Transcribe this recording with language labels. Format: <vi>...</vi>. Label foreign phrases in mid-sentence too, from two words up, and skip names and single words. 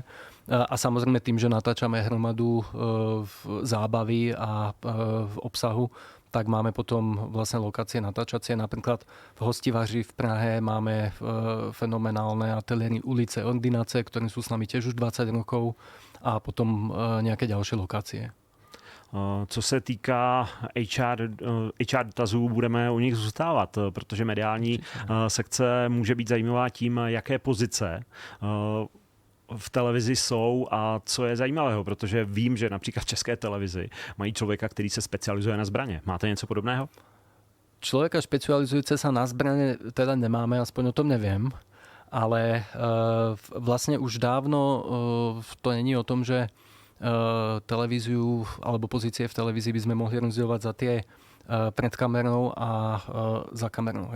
<sk>A samozrejme tým, že natáčame hromadu zábavy a v obsahu, tak máme potom vlastne lokácie natáčacie. Napríklad v Hostivaři v Prahe máme fenomenálne ateliéry Ulice Ordinace, ktoré sú s nami tiež už 20 rokov a potom nejaké ďalšie lokácie.</sk> <cs>Co se týká HR dotazů, budeme u nich zůstávat, protože mediální sekce může být zajímavá tím, jaké pozice v televizi jsou a co je zajímavého, protože vím, že například v České televizi mají člověka, který se specializuje na zbraně. Máte něco podobného?</cs> <sk>Človeka špecializujúce sa na zbrane teda nemáme, aspoň o tom neviem, ale vlastne už dávno to není o tom, že televíziu alebo pozície v televízii by sme mohli rozdielovať za tie pred kamerou a za kamerou.</sk>